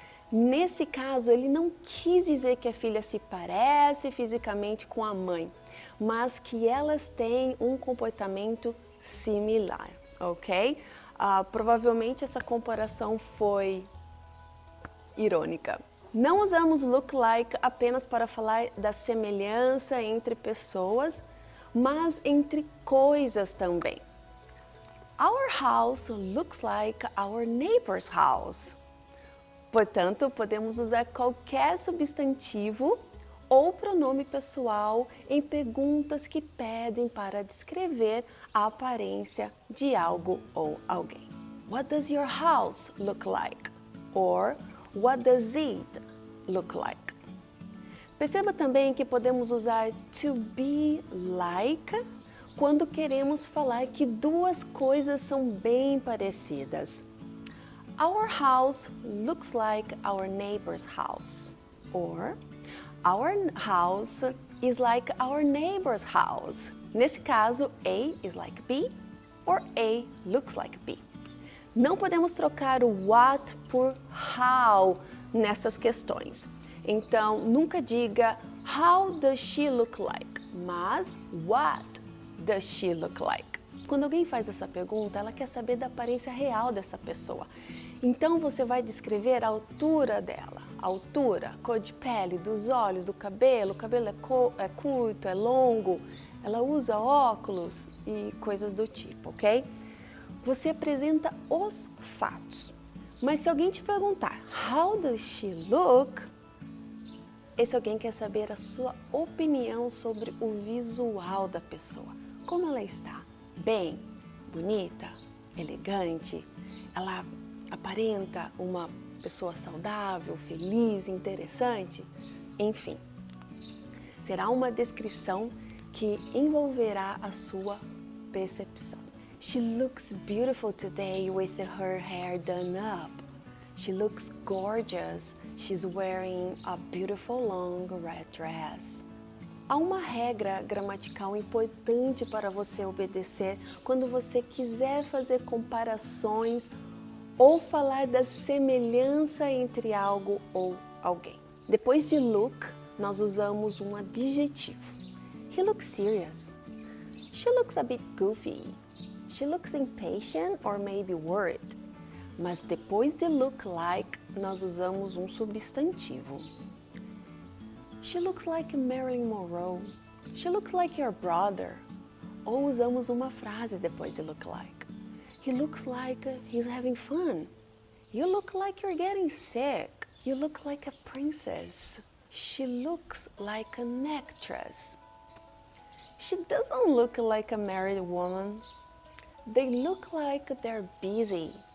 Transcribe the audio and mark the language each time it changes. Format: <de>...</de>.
<pt>Nesse caso, ele não quis dizer que a filha se parece fisicamente com a mãe, mas que elas têm um comportamento similar, ok? Provavelmente essa comparação foi irônica. Não usamos look like apenas para falar da semelhança entre pessoas, mas entre coisas também.</pt> <en>Our house looks like our neighbor's house.</en> <pt>Portanto, podemos usar qualquer substantivo ou pronome pessoal em perguntas que pedem para descrever a aparência de algo ou alguém.</pt> <en>What does your house look like? Or what does it look like?</en> <pt>Perceba também que podemos usar to be like quando queremos falar que duas coisas são bem parecidas.</pt> <en>Our house looks like our neighbor's house. Or, our house is like our neighbor's house.</en> <pt>Nesse caso,</pt> <en>A is like B, or A looks like B.</en> <pt>Não podemos trocar o what por how nessas questões. Então, nunca diga</pt> <en>how does she look like,</en> <pt>mas</pt> <en>what does she look like?</en> <pt>Quando alguém faz essa pergunta, ela quer saber da aparência real dessa pessoa. Então, você vai descrever a altura dela, a altura, cor de pele, dos olhos, do cabelo, o cabelo é curto, é longo, ela usa óculos e coisas do tipo, ok? Você apresenta os fatos. Mas se alguém te perguntar,</pt> <en>how does she look?</en> <pt>Esse alguém quer saber a sua opinião sobre o visual da pessoa. Como ela está? Bem, bonita, elegante, ela aparenta uma pessoa saudável, feliz, interessante, enfim. Será uma descrição que envolverá a sua percepção.</pt> <en>She looks beautiful today with her hair done up. She looks gorgeous. She's wearing a beautiful long red dress.</en> <pt>Há uma regra gramatical importante para você obedecer quando você quiser fazer comparações ou falar da semelhança entre algo ou alguém. Depois de look, nós usamos um adjetivo.</pt> <en>He looks serious. She looks a bit goofy. She looks impatient or maybe worried.</en> <pt>Mas depois de look like, nós usamos um substantivo.</pt> <en>She looks like Marilyn Monroe. She looks like your brother.</en> <pt>Ou usamos uma frase depois de look like.</pt> <en>He looks like he's having fun. You look like you're getting sick. You look like a princess. She looks like an actress. She doesn't look like a married woman. They look like they're busy.</en>